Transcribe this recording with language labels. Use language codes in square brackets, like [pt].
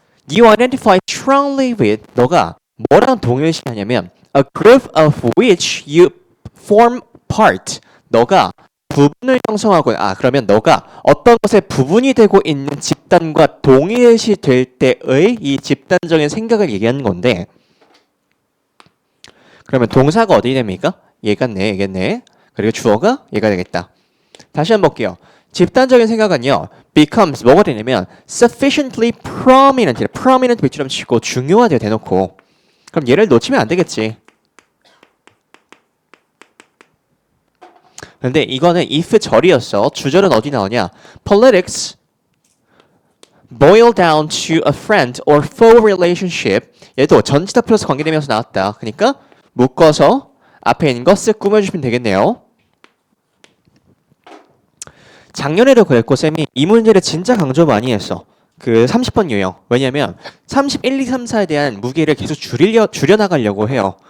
[en] You identify strongly with. [ko] 너가 뭐랑 동일시하냐면 [en] a group of which you form part. [ko] 너가 부분을 형성하고 그러면 너가 어떤 것의 부분이 되고 있는 집단과 동일시 될 때의 이 집단적인 생각을 얘기하는 건데 그러면 동사가 어디 됩니까? 얘겠네, 얘겠네. 그리고 주어가 얘가 되겠다. 다시 한번 볼게요. 집단적인 생각은요, [en] becomes [ko] 뭐가 되냐면 [en] sufficiently prominent, prominent [ko] 밑줄럼 치고 중요하대요, 대놓고. 그럼 얘를 놓치면 안 되겠지. 근데 이거는 if 절이었어. 주절은 어디 나오냐? [en] Politics boil down to a friend or foe relationship. [ko] 얘도 전치사 플러스 관계되면서 나왔다. 그러니까 묶어서 앞에 있는 거 쓱 꾸며주시면 되겠네요. 작년에도 그랬고 쌤이 이 문제를 진짜 강조 많이 했어. 그 30번 유형. 왜냐면 31, 2, 3, 4에 대한 무게를 계속 줄여나가려고 해요.